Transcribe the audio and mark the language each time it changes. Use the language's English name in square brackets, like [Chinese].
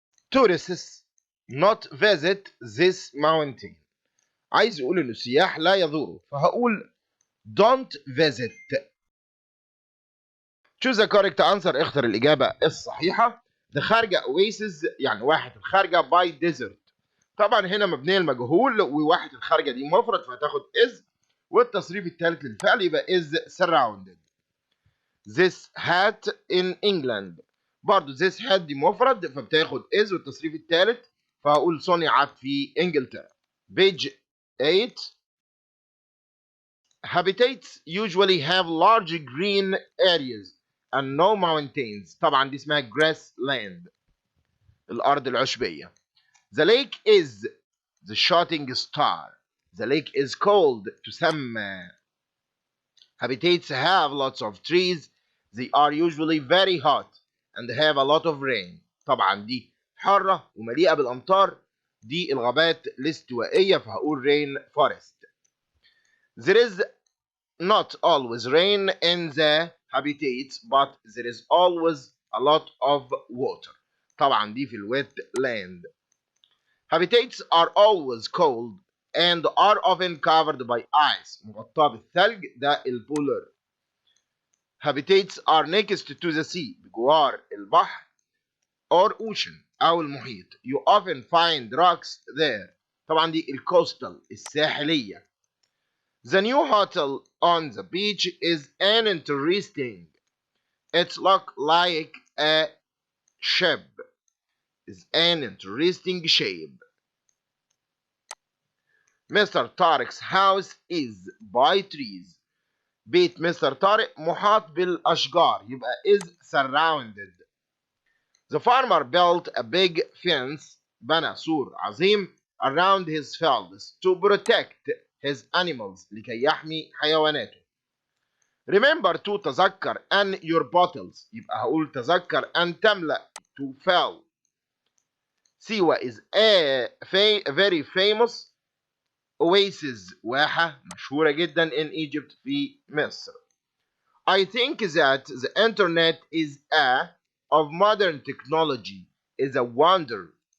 [English] tourists not visit this mountain. [Arabic] عايز اقول ان السياح لا يزوروا فهقول don't visit. [English] choose the correct answer [Arabic] اختر الاجابه الصحيحه. ده خارجه oasis يعني واحد الخارجه [English] by desert. [Arabic] طبعا هنا مبنيه المجهول وواحد الخارجه دي مفرد فهتاخد is، والتصريف الثالث للفعل يبقى [English] is surrounded. this hat in England [Arabic] برضو [English] this hat [Arabic] دي مفرد فبتاخد is والتصريف الثالث فهقول صنعت في انجلترا. [English] page 8 habitats usually have large green areas and no mountains. [Arabic] طبعا دي اسمها grassland الارض العشبيه. [English] the lake is the shooting star. the lake is called [Arabic] تسمى. [English] habitats have lots of trees. they are usually very hot and have a lot of rain. [Arabic] طبعا دي حارة ومليئة بالأمطار، دي الغابات الاستوائية فهقول rain forest. [English] there is not always rain in the habitats but there is always a lot of water. [Arabic] طبعا دي في الwet land. [English] habitats are always cold and are often covered by ice. [Arabic] مغطاة بالثلج ده البولر. [English] habitats are next to the sea [Arabic] بجوار البحر [English] or ocean [Arabic] أو المحيط. [English] you often find rocks there. [Arabic] طبعا دي الكوستال الساحلية. [English] the new hotel on the beach is an interesting. it looks like a ship. is an interesting shape. Mr. Tariq's house is by trees. [Arabic] بيت مستر طارق محاط بالأشجار يبقى [English] is surrounded. The farmer built a big fence [Arabic] بنى سور عظيم [English] around his fields to protect his animals [Arabic] لكي يحمي حيواناته. [English] Remember to [Arabic] تذكر أن [English] your bottles [Arabic] يبقى هقول تذكر أن تملأ [English] to fill. سيوة is a very famous oasis [Arabic] واحة مشهورة جدا [English] in Egypt [Arabic] في مصر. [English] I think that the internet is a of modern technology is a wonder.